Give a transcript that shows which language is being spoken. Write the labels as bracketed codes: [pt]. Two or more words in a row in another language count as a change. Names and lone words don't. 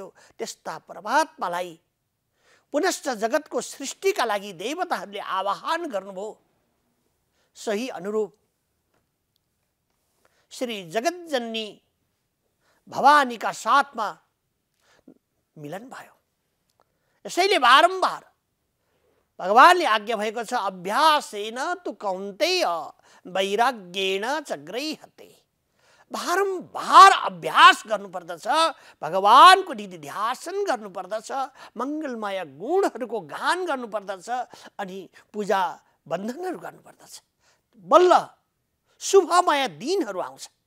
[ne] त्यस्ता परमात्मालाई पुनश्च जगतको सृष्टिका लागि देवताहरूले आवाहन गर्नुभयो। सही अनुरूप श्री जगतजननी भवानीका साथमा मिलन भयो। यसैले बारम्बार भगवानले आज्ञा भएको छ, [sa] अभ्यासेन तु कौन्तेय वैराग्येण च गृह्यते। [ne] बारम्बार अभ्यास गर्नुपर्दछ, भगवानको निधि ध्यान गर्नुपर्दछ, मङ्गलमय गुणहरूको गान गर्नुपर्दछ अनि पूजा बन्धनहरू गर्नुपर्दछ। बल्ल शुभमय दिनहरू आउँछ।